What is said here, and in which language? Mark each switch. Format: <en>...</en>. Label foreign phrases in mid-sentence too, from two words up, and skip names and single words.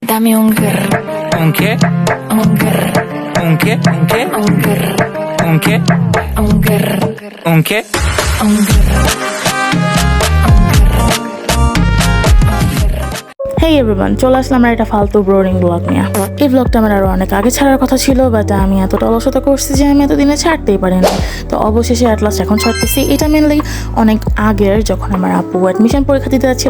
<es>Dame un grr. ¿Un qué? Un grr. ¿Un qué? ¿Un qué? Un grr. ¿Un qué? Un grr. ¿Un qué? Un grr.</es> <en>hey everyone,</en> <bn>চলে আসলাম আমরা একটা ফালতু বোরিং ব্লগ নিয়ে। এই ব্লগটা আমার আরো অনেক আগে ছাড়ার কথা ছিল, বাট আমি এতটা অলসতা করছি যে আমি এতদিনে ছাড়তেই পারি না। তো অবশেষে</bn> <en>at last</en> <bn>এখন ছাড়তেছি। এটা মেনলি অনেক আগের, যখন আমার আপু অ্যাডমিশন পরীক্ষা দিতে যাচ্ছিল।</bn>